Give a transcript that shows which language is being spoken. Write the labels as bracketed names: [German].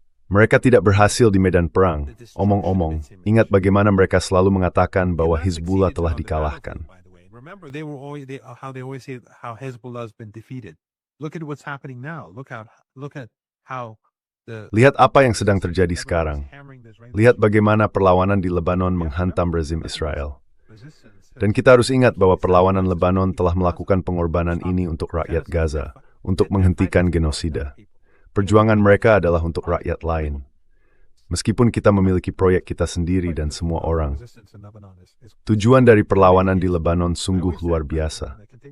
[Indonesian] Mereka tidak berhasil di medan perang. Omong-omong, ingat bagaimana mereka selalu mengatakan bahwa Hizbullah telah dikalahkan. [English] Remember, they always say how Hezbollah has been defeated. Look at what's happening now. Look at how the [Indonesian] Lihat apa yang sedang terjadi sekarang. Lihat bagaimana perlawanan di Lebanon menghantam rezim Israel. Dan kita harus ingat bahwa perlawanan Lebanon telah melakukan pengorbanan ini untuk rakyat Gaza, untuk menghentikan genosida. Perjuangan mereka adalah untuk rakyat lain. Meskipun kita memiliki proyek kita sendiri dan semua orang, tujuan dari perlawanan di Lebanon sungguh luar biasa.